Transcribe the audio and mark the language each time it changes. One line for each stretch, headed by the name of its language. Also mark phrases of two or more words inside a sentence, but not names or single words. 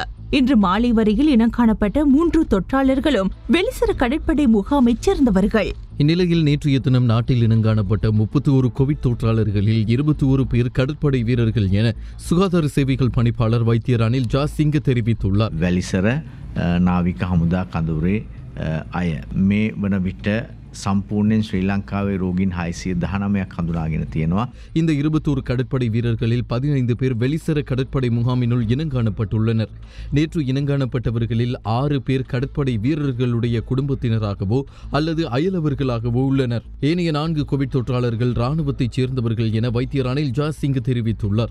Tamil: இன்று மாலை வரையில் இனம் காணப்பட்ட 3 தொற்றாளர்களும் வெளிசர கடற்படை முகாமைச் சேர்ந்தவர்கள். இந்நிலையில் நேற்றைய தினம் நாட்டில் இனங்காணப்பட்ட 31 கோவிட் தொற்றாளர்களில் 21 பேர் கடற்படை வீரர்கள் என சுகாதார சேவைகள் பணிப்பாளர் வைத்தியர் அனில் ஜாசிங்க தெரிவித்துள்ளார்.
Sinhala: වැලිසර නාවික හමුදා කඳුරේ අය මේ වන විට සම්පූර්ණයෙන් ශ්‍රී ලංකාවේ රෝගීන් 619ක් හඳුනාගෙන තියෙනවා.
Tamil: இந்த 21 கடற்படை வீரர்களில் 15 பேர் வெளிசர கடற்படை முகாமினுள் இனங்காணப்பட்டுள்ளனர். நேற்று இனங்காணப்பட்டவர்களில் 6 பேர் கடற்படை வீரர்களுடைய குடும்பத்தினராகவோ அல்லது அயலவர்களாகவோ உள்ளனர். ஏனைய 4 கோவிட் தொற்றாளர்கள் ராணுவத்தைச் சேர்ந்தவர்கள் என வைத்தியர் அனில் ஜாசிங் தெரிவித்துள்ளார்.